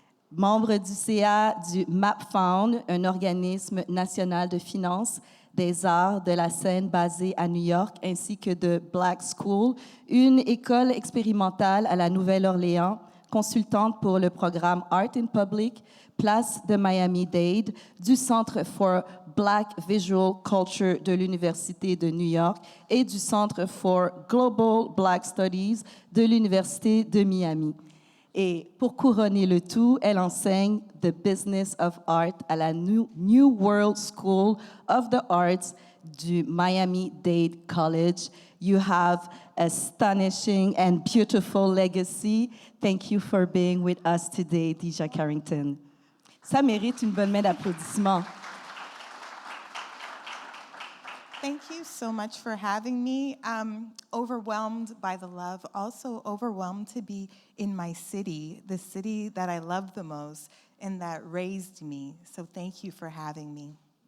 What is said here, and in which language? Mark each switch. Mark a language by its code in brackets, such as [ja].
[fr] Membre du CA du MapFound, un organisme national de finances des arts de la scène basée à New York, ainsi que de Black School, une école expérimentale à la Nouvelle-Orléans, consultante pour le programme Art in Public, place de Miami-Dade, du Centre for Black Visual Culture de l'Université de New York et du Centre for Global Black Studies de l'Université de Miami. Et pour couronner le tout, elle enseigne The Business of Art à la New World School of the Arts du Miami-Dade College. [en] You have an astonishing and beautiful legacy. Thank you for being with us today, Dejha Carrington. [fr] Ça mérite une bonne main d'applaudissements. [en] Thank you so much for having me. Overwhelmed by the love, also overwhelmed to be in my city, the city that I love the most and that raised me. So thank you for having me.